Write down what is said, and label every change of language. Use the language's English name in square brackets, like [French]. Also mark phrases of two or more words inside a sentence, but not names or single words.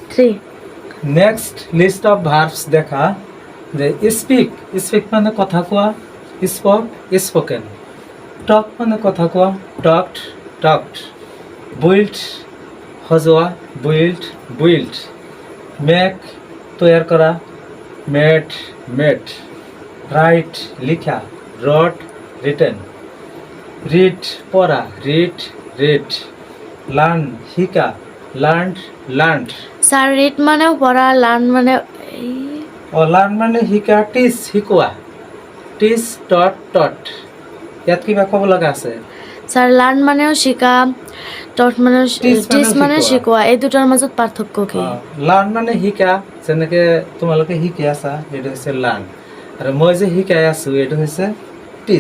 [English] next list of verbs [Assamese] দেখা যে [English] speak, speak [Assamese] মানে কথা কোৱা, [English] spoke, spoken. [Assamese] টক মানে কথা কোৱা, [English] talked, talked. [Assamese] বুইল্ড সজোৱা, [English] build, build. [Assamese] মেক তৈয়ার করা, [English] made made, write [Assamese] লিখা, [English] wrote written, read [Assamese] পড়া, [English] read read, learn [Assamese] শিকা, [English] learn learned. [Assamese] স্যার রিড মানেও পড়া, লার্ন মানে লার্ন মানে শিকা, টিচ শিকোৱা, [English] teach taught taught. [Assamese] ইয়াত কিবা ক'ব লগা আছে? স্যার লার্ন মানেও শিকা, টট মানে Teach টিচ মানেও মানে শিকোৱা। শিকোৱা, এই দুটাৰ মাজত পাৰ্থক্য কি? লাৰ্ণ মানে শিকা, যেনেকৈ তোমালোকে শিকি আছা এইটো হৈছে লাৰ্ণ, আৰু মই যে শিকাই আছোঁ এইটো হৈছে টিচ।